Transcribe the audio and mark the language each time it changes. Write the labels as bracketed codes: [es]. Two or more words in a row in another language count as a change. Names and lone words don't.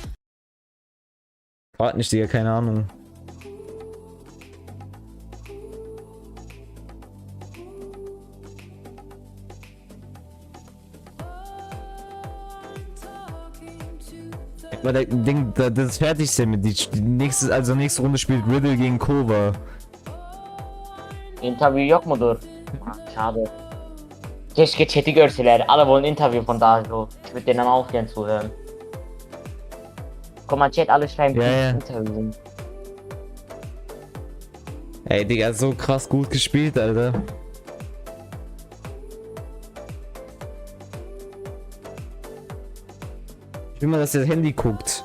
[de] Frag nicht, Digga, keine Ahnung. Aber der Ding, das ist fertig mit die nächste Runde spielt Riddle gegen Kova. [tr] Interview yok mudur? Schade. Keşke chat'i görseler. [de] Alle wollen Interview von Dajo. Ich würde denen auch gern zuhören. Guck mal, Chat, alle schreiben Interview. Ey, Digga, so krass gut gespielt, Alter. Ich will mal, dass der Handy guckt.